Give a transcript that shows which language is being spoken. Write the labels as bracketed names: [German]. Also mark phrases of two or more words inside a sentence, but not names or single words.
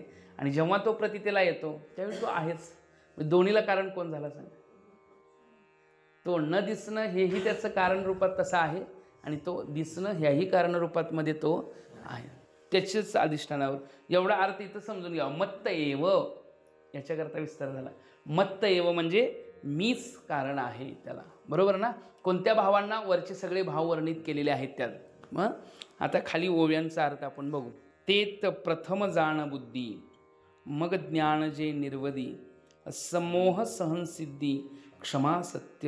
[Marathi] आणि जेव्हा तो प्रतीतीला येतो त्यावेळी तो आहेच. दोन्हीला कारण कोण झाला सांगा? तो न दिसणं हेही त्याचं कारण रूपात तसं आहे आणि तो दिसणं ह्याही कारणरूपात मध्ये तो आहे. त्याच्याच अधिष्ठानावर एवढा अर्थ इथं समजून घ्यावा. [Sanskrit] मत्त एव, [Marathi] याच्याकरता विस्तार झाला. [Sanskrit] मत्त एव [Marathi] म्हणजे मीच कारण आहे त्याला. बरोबर ना? कोणत्या भावांना? वरचे सगळे भाव वर्णित केलेले आहेत त्यात. मग आता खाली ओव्यांचा अर्थ आपण बघू. तेत प्रथम जाण बुद्धी, मग ज्ञान जे निर्वदी, समोह सहनसिद्धी, क्षमा सत्य.